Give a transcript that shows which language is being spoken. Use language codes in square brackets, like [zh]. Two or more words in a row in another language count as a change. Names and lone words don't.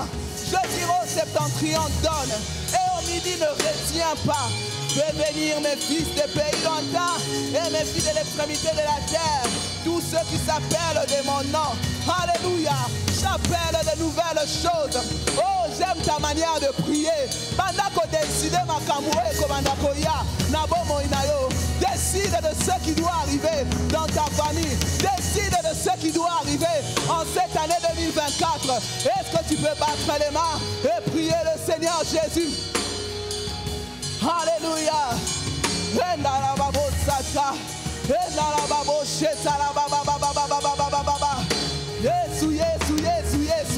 [fr] Je dirai au septentrion, donne. Et au midi, ne retiens pas. Fais venir mes fils des pays lointains et mes filles de l'extrémité de la terre. Tous ceux qui s'appellent de mon nom. Alléluia. J'appelle de nouvelles choses. Oh, j'aime ta manière de prier. [ln] Bandako décide ma kamoué komandako ya. Nabomo inayo. [fr] Décide de ce qui doit arriver dans ta famille. Décide de ce qui doit arriver en cette année 2024. Est-ce que tu peux battre les mains et prier le Seigneur Jésus? Alléluia. Jésus, Jésus, Jésus, Jésus.